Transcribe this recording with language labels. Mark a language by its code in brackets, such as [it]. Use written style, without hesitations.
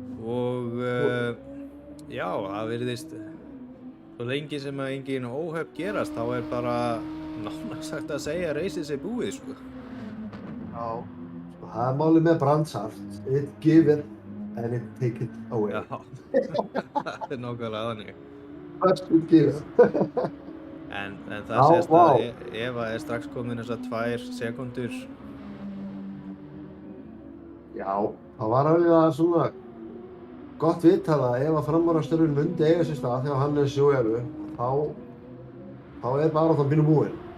[is] Og já, það virðist, svo lengi sem að engin óhöpp gerast, þá er bara nánast sagt að segja að reysið sé búið, sko. Já. Sko, það er málið með Brandshart. [en] It give it and it take it away. [is] Já, það er nákvæmlega þannig. [en] First it give it. [is] En það Já, sést vá. að Eva er strax komin þessar 2 sekúndur. Já, það var alveg svona gott vitað að ef að framúraksturinn mundi eiga sér stað þegar Hannes og Evu, þá er bara það pínu búinn.